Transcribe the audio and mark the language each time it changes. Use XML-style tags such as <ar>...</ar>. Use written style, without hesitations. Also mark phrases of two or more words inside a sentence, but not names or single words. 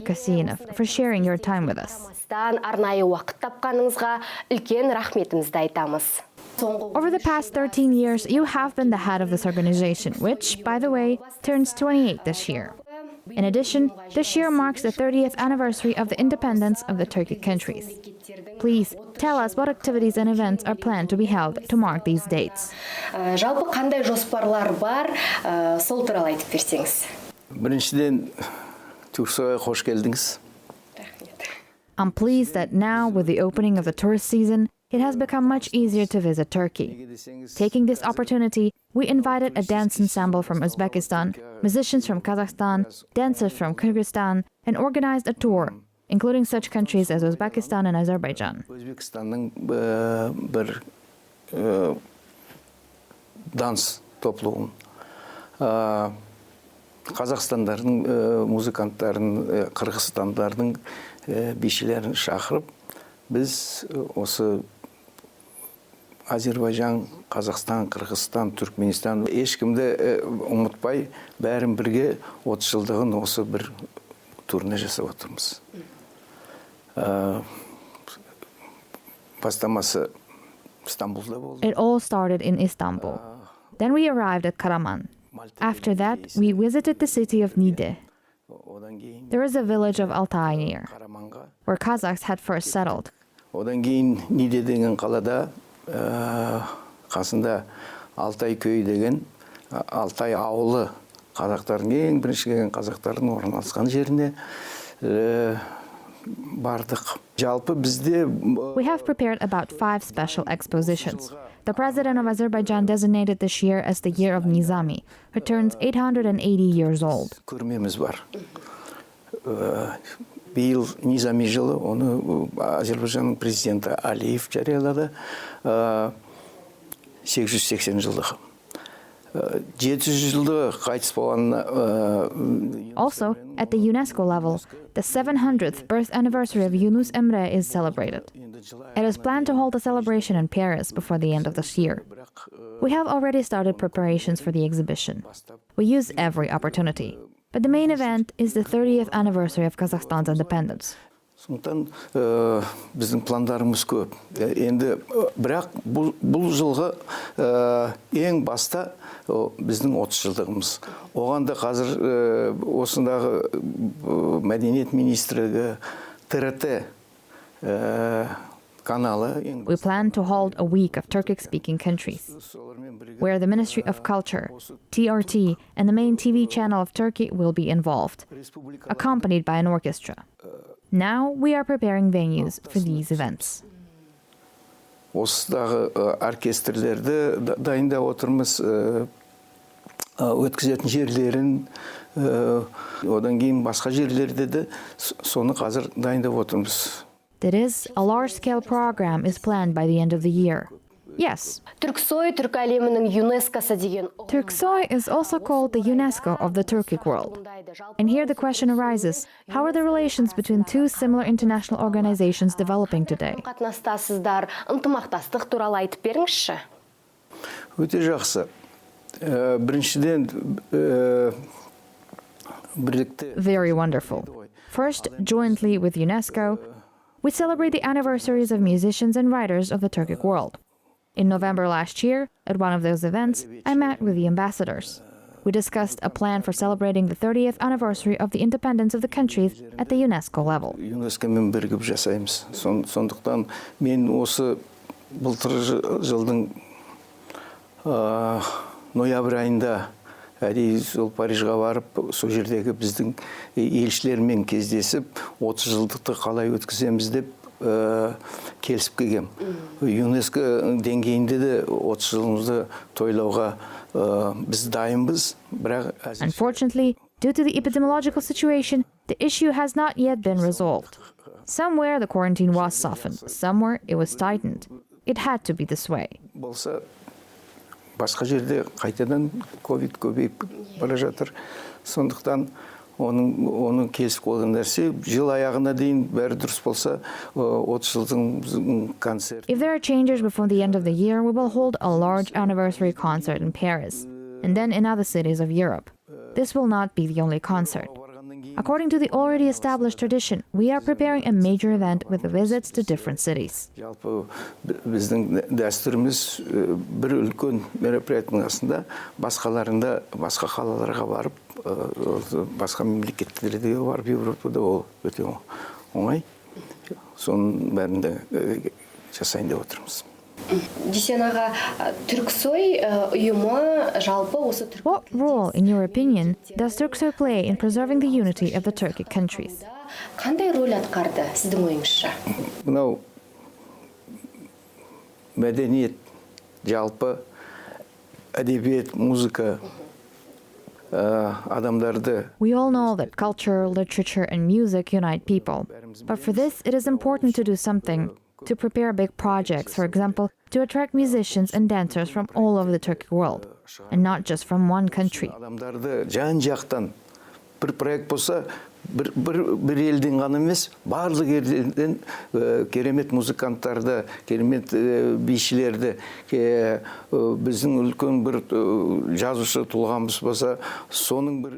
<en>Kasseinov, for sharing your time with us. Over the past 13 years, you have been the head of this organization, which, by the way, turns 28 this year. In addition, this year marks the 30th anniversary of the independence of the Turkic countries. Please tell us what activities and events are planned to be held to mark these dates.</en> <kk>Жалпы қандай жоспарлар бар, сол туралы айтып берсеңіз. Біріншіден, TURKSOYға қош келдіңіз.</kk> <en>I'm pleased that now, with the opening of the tourist season, it has become much easier to visit Turkey. Taking this opportunity, we invited a dance ensemble from Uzbekistan, musicians from Kazakhstan, dancers from Kyrgyzstan, and organized a tour, including such countries as Uzbekistan and Azerbaijan.</en> <kk>Өзбекстанның бір данс топлуын, Қазақстандардың музыканттарын, Қырғызстандардың бишілерін шақырып, біз осы Азербайжан, Қазақстан, Қырғызстан, Түркменстан ешкімді ұмытпай, бәрін бірге 30 жылдығын осы бір турне жасап отырмыз. Бастамасы Стамбулда болды.</kk> <en>It all started in Istanbul. Then we arrived at Karaman. After that, we visited the city of Niğde. There is a village of Altay near, where Kazakhs had first settled.</en> <kk>Одан кейін Niğde деген қалада қасында Alтай кöyі деген Alтай ауылы қазақтардың ең бірінші келген қазақтардың орналасқан жеріне бардық. Жалпы бізде</kk> <en>We have prepared about 5 special expositions. The president of Azerbaijan designated this year as the year of Nizami, who turns 880 years old.</en> <kk>көрмеміз бар. Биыл Низами жылы, оны Азербайжанның президенті Алиев жариялады. 880 жылдығы. 700 жылдығы қайтыс болғанына.</kk> <en>Also, at the UNESCO level, the 700th birth anniversary of Yunus Emre is celebrated. It is planned to hold a celebration in Paris before the end of this year. We have already started preparations for the exhibition. We use every opportunity. But the main event is the 30th anniversary of Kazakhstan's independence.</en> <kk>Сондықтан біздің пландарымыз көп. Енді бірақ бұл жылғы ең баста біздің 30 жылдығымыз. Оған да қазір осындағы мәдениет министрлігі ТРТ каналы.</kk> <en>We plan to hold a week of Turkic-speaking countries, where the Ministry of Culture, TRT, and the main TV channel of Turkey will be involved, accompanied by an orchestra. Now we are preparing venues for these events.</en> <kk>Осыдағы оркестрлерді дайындап отырмыз, өткізетін жерлерін, одан кейін басқа жерлерде де соны қазір дайындап отырмыз.</kk> <en>That is, a large-scale program is planned by the end of the year. Yes.</en> <kk>TURKSOY түрк әлемінің ЮНЕСКОсы деген.</kk> <en>TURKSOY is also called the UNESCO of the Turkic world. And here the question arises, how are the relations between two similar international organizations developing today?</en> <kk>Қатынастасыздар, ынтымақтастық туралы айтып беріңізші. Өте жақсы. Біріншіден бірлікте.</kk> <en>Very wonderful. First, jointly with UNESCO, we celebrate the anniversaries of musicians and writers of the Turkic world. In November last year, at one of those events, I met with the ambassadors. We discussed a plan for celebrating the 30th anniversary of the independence of the countries at the UNESCO level.</en> <kk>ЮНЕСКОмен бірігіп жасаймыз. Сондықтан мен осы былтыр жылдың ноябрь айында сол Парижға барып, сол жердегі біздің елшілермен кездесіп, 30 жылдықты қалай өткіземіз деп келісіп келгем. ЮНЕСКО деңгейінде де 30 жылымызды тойлауға біз дайынбыз.</kk> <en>Unfortunately, due to the epidemiological situation, the issue has not yet been resolved. Somewhere the quarantine was softened, somewhere it was tightened. It had to be this way.</en> <kk>Болса, басқа жерде қайтадан ковид көбейіп бара жатыр. Сондықтан оның келісіп қойған нәрсе жыл аяғына дейін бәрі дұрыс болса 30 жылдың концерт.</kk> <en>If there are changes before the end of the year, we will hold a large anniversary concert in Paris, and then in other cities of Europe. This will not be the only concert. According to the already established tradition, we are preparing a major event with visits to different cities.</en> <kk>Жалпы біздің дәстүріміз бір үлкен мероприятияның астында басқаларында басқа қалаларға барып, басқа мемлекеттерге барып Европада ол өте оңай. Соның бәрінде жасайын деп отырмыз. Dusen аға, TURKSOY ұйымы жалпы осы түркі...</kk> <en>What role, in your opinion, does TURKSOY play in preserving the unity of the Turkic countries?</en> <kk>Қандай рөл атқарды сіздің ойыңызша? Мынау мәдениет, жалпы әдебиет, музыка адамдарды...</kk> <en>We all know that culture, literature, and music unite people. But for this, it is important to do something, to prepare big projects, for example, to attract musicians and dancers from all over the Turkic world, and not just from one country.</en> <kk>Адамдарды жан-жақтан бір проект болса, бір елден ғана емес, барлық елден керемет музыканттарды, керемет бишілерді, біздің үлкен бір жазушы тұлғамыз болса, соның бір...</kk>